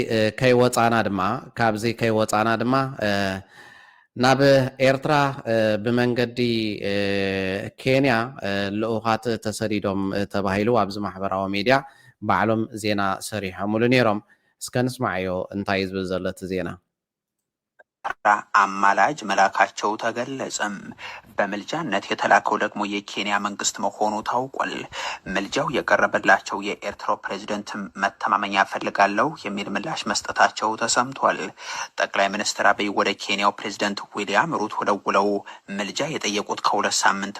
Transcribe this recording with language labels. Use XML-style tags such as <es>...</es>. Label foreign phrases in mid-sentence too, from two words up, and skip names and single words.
<ti>ከይወፃና ድማ ናብ ኤርትራ ብመንገዲ ኬንያ ልኡኻት ተሰዲዶም ተባሂሉ ኣብዚ ማሕበራዊ ሚድያ ባዕሎም ዜና ሰሪሖምሉ ነይሮም እስከ ንስማዕዮ እንታይ ዝብል ዘሎ እቲ ዜና</ti> <am>አማላጅ መላካቸው ተገለጸም። በምልጃነት የተላከው ደግሞ የኬንያ መንግስት መሆኑ ታውቋል። ምልጃው የቀረበላቸው የኤርትራው ፕሬዝዳንት መተማመኛ ፈልጋለሁ የሚል ምላሽ መስጠታቸው ተሰምቷል። ጠቅላይ ሚኒስትር አብይ ወደ ኬንያው ፕሬዝዳንት ዊሊያም ሩቶ ደውለው ምልጃ የጠየቁት ከሁለት ሳምንት</am>